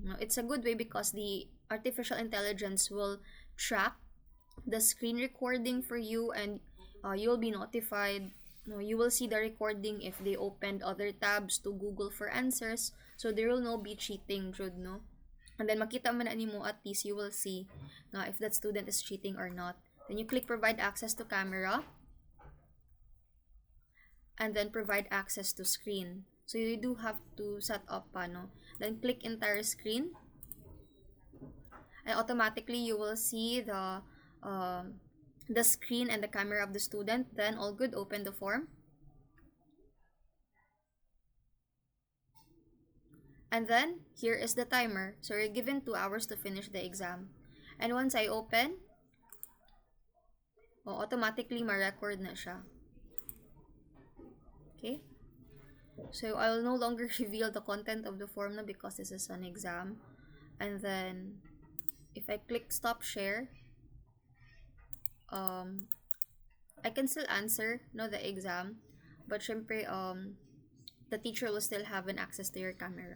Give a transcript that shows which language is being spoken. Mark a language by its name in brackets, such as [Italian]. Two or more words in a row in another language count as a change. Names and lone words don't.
[English] Now, it's a good way because the artificial intelligence will track the screen recording for you, and you'll be notified. No, you will see the recording if they opened other tabs to Google for answers. So there will no be cheating, Jude, no? And then [Cebuano] makita man ani mo, [English] at least you will see if that student is cheating or not. Then you click provide access to camera, and then provide access to screen. So you do have to set up paano. Then click entire screen, and automatically you will see uh, the screen and the camera of the student. Then all good, open the form. And then here is the timer. So you're given 2 hours to finish the exam. And once I open, automatically ma-record na siya. Okay? So I will no longer reveal the content of the form na because this is an exam. And then if I click stop share, um, I can still answer no the exam, but syempre the teacher will still have an access to your camera.